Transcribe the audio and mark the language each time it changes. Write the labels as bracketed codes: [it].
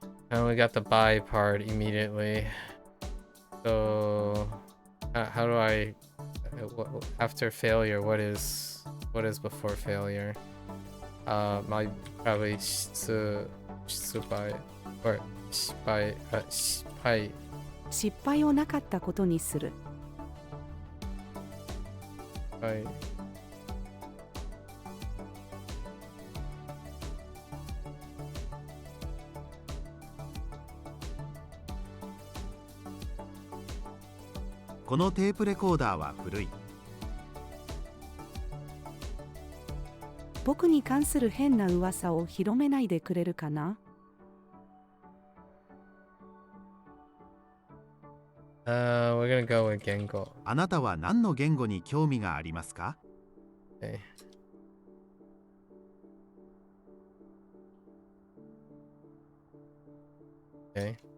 [en] I only got the buy part immediately. So, how do I after failure? What is before failure? My probably 失敗 or 失敗 [ja] 失敗をなかったことにする。はい。このテープレコーダーは古い。僕に関する変な噂を広めないでくれるかな？ [en] We're gonna go with Gengo. [ja] あなたは何の言語に興味がありますか？ [en] Okay. Okay.